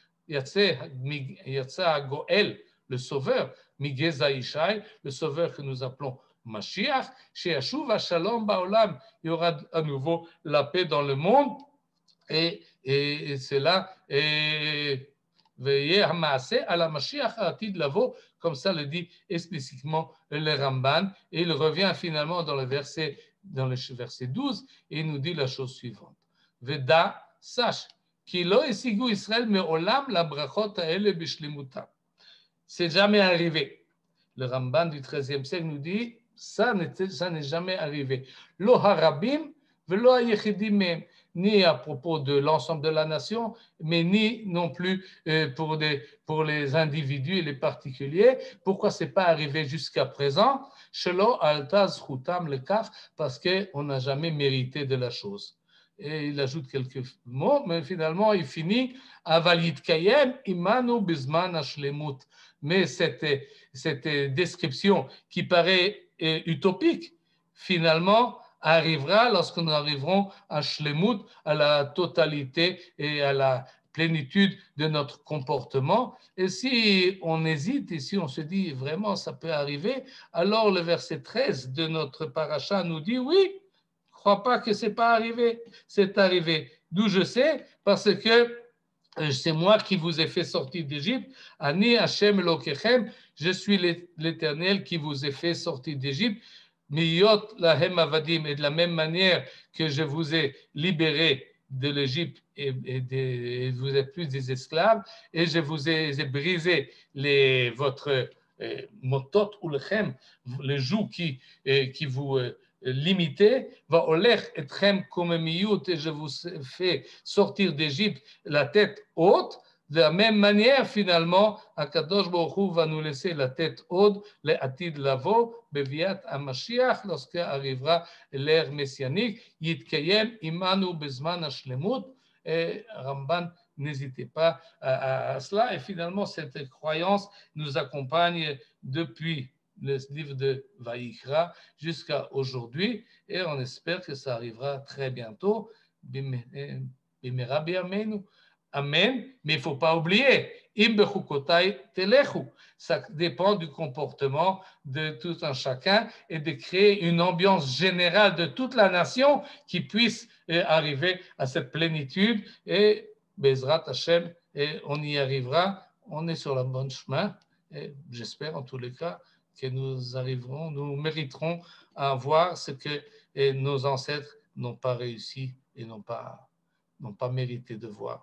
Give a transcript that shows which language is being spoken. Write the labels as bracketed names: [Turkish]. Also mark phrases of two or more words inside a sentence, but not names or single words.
[Hebrew] יצא גואל, [French] le sauveur, [Hebrew] מגזע ישי, [French] le sauveur que nous appelons Mashiach, chez [Hebrew] ישוב שלום בעולם, [French] il y aura à nouveau la paix dans le monde, et c'est là, [Hebrew] והיה המעשה [French] à la [Hebrew] משיח עתיד לבוא, [French] comme ça le dit explicitement le Ramban, et il revient finalement dans le verset 12, et il nous dit la chose suivante. [Hebrew] ודע, sache, כי לא השיגו ישראל מעולם לברכות האלה בשלמותם. [French] C'est jamais arrivé. Le Ramban du XIIIe siècle nous dit, Ça n'est jamais arrivé. [Hebrew] לא הרבים ולא היחידים מהם, [French] ni à propos de l'ensemble de la nation, mais ni non plus pour les individus et les particuliers. Pourquoi ce n'est pas arrivé jusqu'à présent? [Hebrew] שלא עלתה זכותם לכך, [French] parce qu'on n'a jamais mérité de la chose. Et il ajoute quelques mots, mais finalement, il finit [Hebrew] אבל יתקיים עמנו בזמן השלמות. [French] Mais cette description qui paraît utopique, finalement, arrivera lorsque nous arriverons à Shlemut, à la totalité et à la plénitude de notre comportement. Et si on hésite et si on se dit vraiment ça peut arriver, alors le verset 13 de notre paracha nous dit oui, je ne crois pas que ce n'est pas arrivé, c'est arrivé. D'où je sais, parce que c'est moi qui vous ai fait sortir d'Égypte. [Hebrew] אני השם אלוקיכם, [French] je suis l'Éternel qui vous ai fait sortir d'Égypte. [Hebrew] מהיות להם עבדים, [French] et de la même manière que je vous ai libéré de l'Égypte et vous êtes plus des esclaves, et je vous ai brisé votre [Hebrew] מוטות עולכם, [French] les joues qui vous limité, [Hebrew] ואולך אתכם קוממיות, [French] et je vous fais sortir d'Égypte la tête haute. De la même manière, finalement, [Hebrew] הקדוש ברוך הוא [French] va nous laisser la tête haute, [Hebrew] לעתיד לבוא, בביאת המשיח, [French] lorsque arrivera l'ère messianique, [Hebrew] יתקיים עמנו בזמן השלמות. [French] Et Ramban, n'hésitez pas à cela. Et finalement, cette croyance nous accompagne depuis le livre de Vaïkra jusqu'à aujourd'hui, et on espère que ça arrivera très bientôt. [Hebrew] במהרה בימינו. אמן. [French] Mais il ne faut pas oublier, [Hebrew] אם בחקותי תלכו. [French] Ça dépend du comportement de tout un chacun et de créer une ambiance générale de toute la nation qui puisse arriver à cette plénitude. Et [Hebrew] בעזרת השם, [French] et on y arrivera. On est sur le bon chemin. Et j'espère en tous les cas que nous mériterons à voir ce que nos ancêtres n'ont pas réussi et n'ont pas mérité de voir.